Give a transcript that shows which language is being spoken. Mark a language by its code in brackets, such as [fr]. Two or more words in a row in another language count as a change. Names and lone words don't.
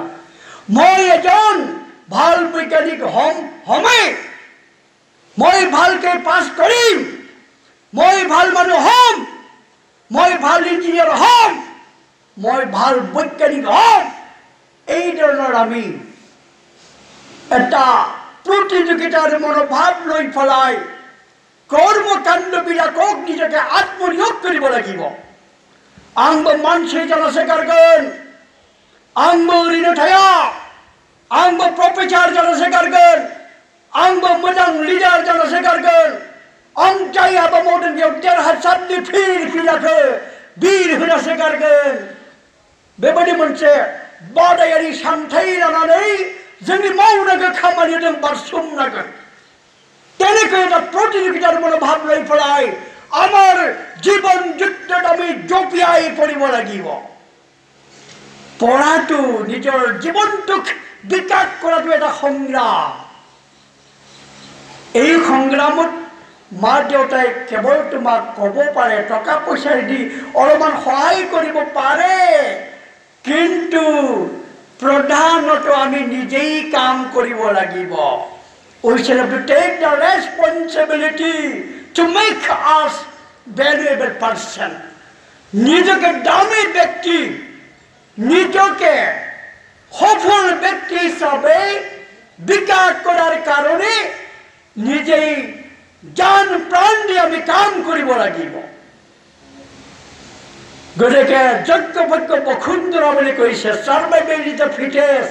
[as] মই এজন ভাল বৈজ্ঞানিক হমেই, মই ভালকৈ পাছ কৰিম, মই ভাল মানুহ হ'ম, মই ভাল ইঞ্জিনিয়াৰ হ'ম, মই ভাল বৈজ্ঞানিক হ'ম। এই ধৰণৰ আমি এটা প্ৰতিযোগিতাৰ মনোভাৱ লৈ পেলাই কৰ্মকাণ্ডবিলাকক নিজকে আত্মনিয়োগ কৰিব লাগিব। [brx] आंबो मानसि जानो सेगारगोन, आंबो ओरैनो थाया, आंबो प्रफेसार जानो सेगारगोन, आंबो मोजां लिडार जानो सेगारगोन, आं जाय हाबा मावदों बेयाव देरहासारनि फिरफिलाखौ बिर होनो सेगारगोन। बेबायदि मोनसे बादायारि सानथाय लानानै जोंनि मावनांगौ खामानियाव जों बारसोमनांगोन। [as] তেনেকৈ এটা প্ৰতিযোগিতাৰ মনোভাৱ লৈ পেলাই আমাৰ জীৱন যুদ্ধত আমি জঁপিয়াই পৰিব লাগিব। পঢ়াটো, নিজৰ জীৱনটোক বিকাশ কৰাটো এটা সংগ্ৰাম। এই সংগ্ৰামত মা দেউতাই কেৱল তোমাক ক'ব পাৰে, টকা পইচা দি অলপমান সহায় কৰিব পাৰে, কিন্তু প্ৰধানতঃ আমি নিজেই কাম কৰিব লাগিব। [en] We shall have to take the responsibility to make us valuable person. [as] নিজকে দামী ব্যক্তি, নিজকে সফল ব্যক্তি হিসাবে বিকাশ করার কারণে নিজেই জান প্রাণ দিয়ে আমি কাম কৰিব লাগিব। গতিকে যজ্ঞভজ্ঞ বসুন্ধৰা বুলি কৈছে, [en] survival is the fittest.